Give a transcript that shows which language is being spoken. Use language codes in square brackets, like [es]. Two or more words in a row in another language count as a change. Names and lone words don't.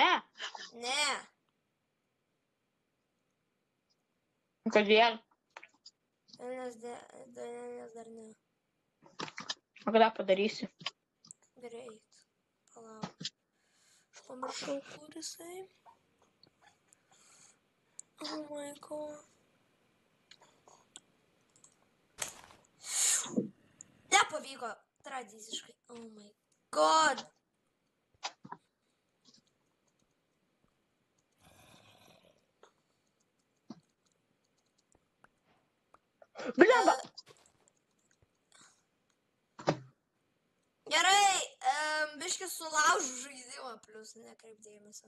[lt] Ne. Kodėl? Nes dar ne. O kada padarysi? Greit. Palauk. Aš pamiršau, kur jisai. [en] Oh my god. [lt] Nepavyko. Tradiciškai. [en] Oh my god. [lt] Blemba! Gerai, biškis sulaužu žaidimą, plus nekreip dėmesio.